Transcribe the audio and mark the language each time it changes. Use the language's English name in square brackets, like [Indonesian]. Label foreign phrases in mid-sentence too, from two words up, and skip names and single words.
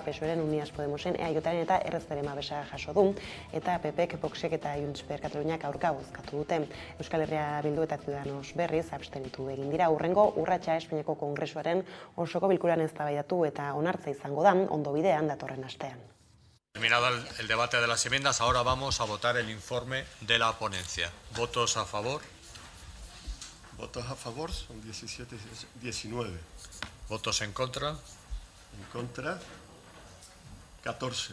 [Basque] PSOEren, Unidas Podemosen, EAJren eta RZren babesa jaso du eta PPek, Voxek eta Junts per Kataluniak aurka bozkatu dute. Euskal Herria Bildu eta Ciudadanos berriz abstenitu egin dira. Hurrengo urratsa Espainiako Kongresuaren osoko bilkuran eztabaidatu eta onartza izango da ondo bidean datorren astean. [Spanish] Terminado el debate de las enmiendas, ahora vamos a votar el informe de la ponencia. ¿Votos a favor? Votos a favor son 19. ¿Votos en contra? En contra, 14.